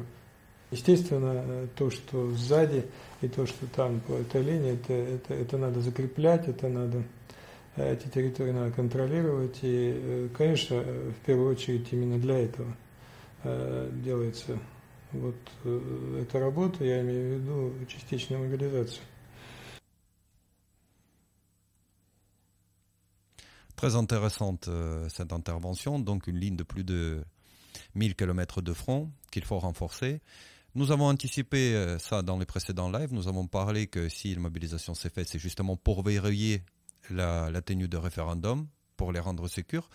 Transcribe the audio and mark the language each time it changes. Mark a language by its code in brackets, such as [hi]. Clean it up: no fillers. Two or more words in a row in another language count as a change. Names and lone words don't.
[ru] Естественно, то, что сзади и то, что там по этой линии, это надо закреплять, это надо, эти территории надо контролировать. И, конечно, в первую очередь именно для этого делается вот эта работа, я имею в виду частичную мобилизацию. [fr] Très intéressante cette intervention, donc une ligne de plus de 1000 km de front qu'il faut renforcer. Nous avons anticipé ça dans les précédents lives, nous avons parlé que si la mobilisation s'est faite, c'est justement pour verrouiller la tenue de référendum, pour les rendre sécures.